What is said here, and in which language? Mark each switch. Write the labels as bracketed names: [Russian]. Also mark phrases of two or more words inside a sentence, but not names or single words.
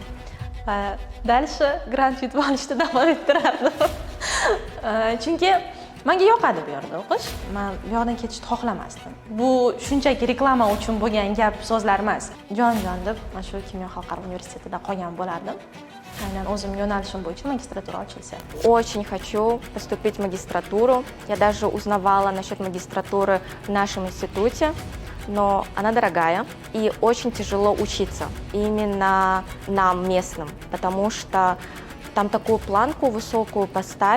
[Uzbek] Va dальше grant yutib olishda davom ettirardim. Chunki menga yoqadi bu yerda o'qish. Men bu yoqdan ketishni xohlamasdim. Bu shunchaki reklama uchun bo'lgan gap so'zlar emas. Jon deb mana shu Kimyo xalqaro universitetida qolgan bo'lardim. Aynan o'zim yo'nalishim bo'yicha magistratura ochilsa. [Russian] Очень хочу поступить в магистратуру. Я даже узнавала насчет магистратуры в нашем институте, но она дорогая и очень тяжело учиться именно нам местным, потому что там такую планку высокую поставили.